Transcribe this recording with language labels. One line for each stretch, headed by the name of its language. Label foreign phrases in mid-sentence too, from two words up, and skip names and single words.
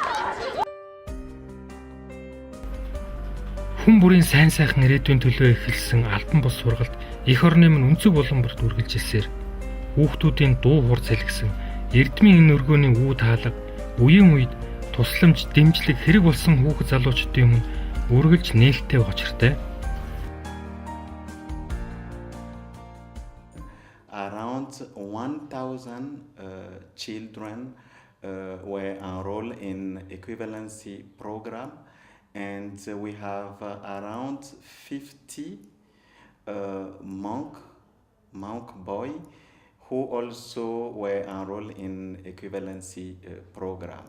Mongolian: Хүн бүрийн сайн сайхан ирээдүйн төлөө эхэлсэн албан бус сургалт эх орны минь өнцөг боломжт үргэлжилсээр хүүхдүүдийн дуу хурц хэлгсэн эрдмийн энэ өргөөний үү таалга үеийн үед тусламж дэмжлэг хэрэг болсон хүүхэд залуучдын өмнө үргэлж нээлттэй учиртай.
English: Around 1,000 children were enrolled in equivalency program, and we have around 50 monk boy who also were enrolled in equivalency program.